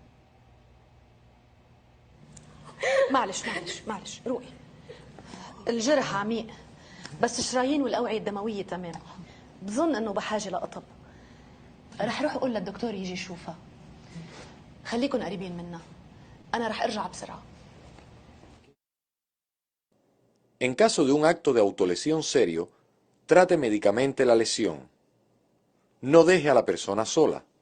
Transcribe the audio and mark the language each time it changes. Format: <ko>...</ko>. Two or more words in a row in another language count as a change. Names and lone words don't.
<ar>معلش روقي. الجرح عميق بس الشرايين والأوعية الدموية تمام. بظن انه بحاجة لقطب. رح اروح اقول للدكتور يجي يشوفها. خليكن قريبين منا. انا رح ارجع بسرعة.</ar> <es>En caso de un acto de autolesión serio, trate médicamente la lesión. No deje a la persona sola.</es>